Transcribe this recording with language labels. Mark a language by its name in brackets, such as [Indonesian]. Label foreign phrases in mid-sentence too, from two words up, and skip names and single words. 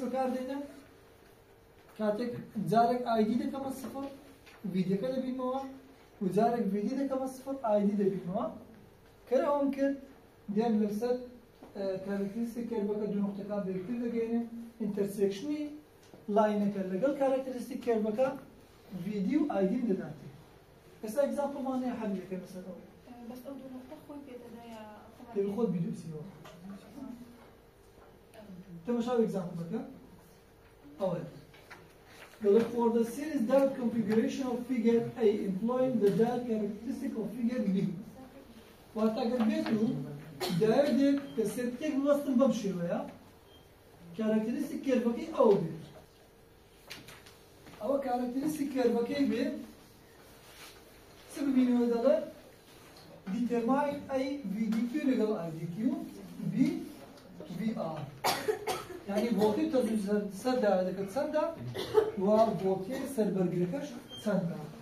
[Central Kurdish] بەکاردێنم کاتێک جارێک ئایدی دەکەمە سفر ڤیدیۆکە دەبینەوە و جارێک ڤیدی دەکەمە سفر ئایدی دەبینەوە کەرە ئەوم کرد دێم لەسەر کارکتریستیک کێربەکە دوو نقطەکان بەیەکتر دەگەینێ ئینتەرسێکشنی لاینەکە لەگەڵ کارکتریستیک کێربەکە ڤیدی و ئایدیم دەداتێ ئێستا ئەگزامپڵمان هەیە حەل یەکەم لەسەر ئەوە بەس ئەو دوو نقطە خۆی پێدەدایە دەبێت خۆت بیدووسیەوە تەماشاو ئەگزامپڵەکە ئەوە [English] For the series diode configuration of figure A employing the diode characteristic of figure B. [Central Kurdish] واتەگەر بێت و دایۆدێک کە سێرکێک وەستن بەم شێوەیە کارکتریستیک کێربەکەی ئەو بێت ئەوە کارکتریستیک کێربەکەی بێت چ ببینەوە دەڵێ [English] determine A VDQ [Central Kurdish] لەگەڵ IDQ B VR يعني بۆڵتی تەزووی سەر دایۆدەکە چەندە و بۆڵتی سەربەرگرەکەش چەندە